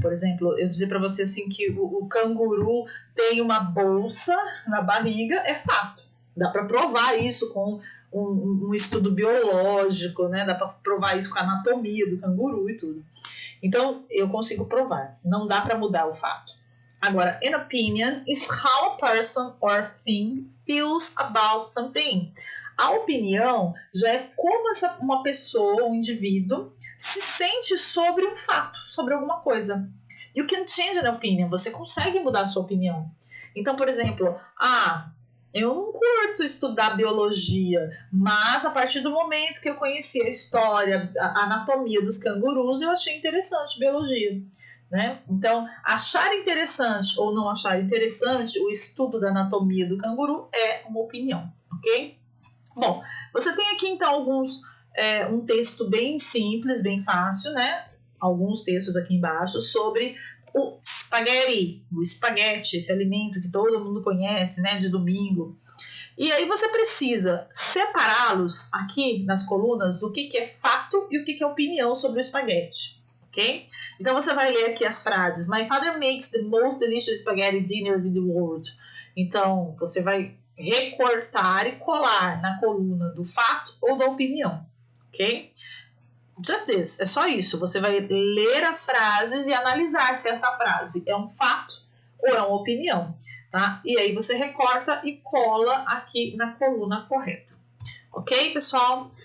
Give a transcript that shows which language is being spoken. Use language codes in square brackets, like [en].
[pt] Por exemplo, eu dizer para você assim que o canguru tem uma bolsa na barriga, é fato. Dá para provar isso com um estudo biológico, né? Dá para provar isso com a anatomia do canguru e tudo. Então, eu consigo provar. Não dá para mudar o fato. [en] Agora, an opinion is how a person or thing feels about something. [pt] A opinião já é como uma pessoa, um indivíduo, se sente sobre um fato, sobre alguma coisa. [en] You can change an opinion. [pt] Você consegue mudar a sua opinião. Então, por exemplo, eu não curto estudar biologia, mas a partir do momento que eu conheci a história, a anatomia dos cangurus, eu achei interessante biologia. Né? Então, achar interessante ou não achar interessante o estudo da anatomia do canguru é uma opinião, ok? Bom, você tem aqui então um texto bem simples, bem fácil, né? Alguns textos aqui embaixo sobre o espaguete, esse alimento que todo mundo conhece, né, de domingo. E aí você precisa separá-los aqui nas colunas do que é fato e o que é opinião sobre o espaguete, ok? Então você vai ler aqui as frases. [en] My father makes the most delicious spaghetti dinners in the world. [pt] Então você vai recortar e colar na coluna do fato ou da opinião, ok? [en] Just this, [pt] é só isso. Você vai ler as frases e analisar se essa frase é um fato ou é uma opinião, tá? E aí você recorta e cola aqui na coluna correta. Ok, pessoal?